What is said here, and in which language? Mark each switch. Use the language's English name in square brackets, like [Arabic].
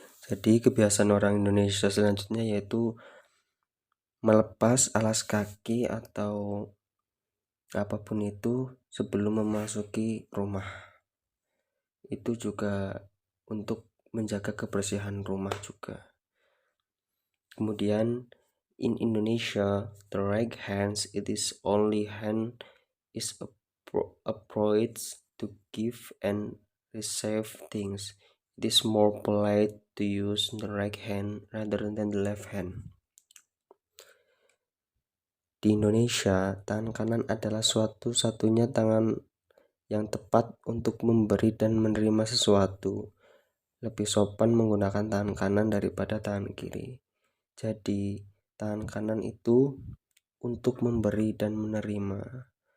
[Indonesian] Jadi kebiasaan orang Indonesia selanjutnya yaitu melepas alas kaki atau apapun itu sebelum memasuki rumah. Itu juga untuk menjaga kebersihan rumah juga. [English] Kemudian in Indonesia, the right hand it is only hand is approach to give and receive things. It is more polite to use the right hand rather than the left hand. [Indonesian] Di Indonesia, tangan kanan adalah satu-satunya tangan yang tepat untuk memberi dan menerima sesuatu. Lebih sopan menggunakan tangan kanan daripada tangan kiri. Jadi, tangan kanan itu untuk memberi dan menerima.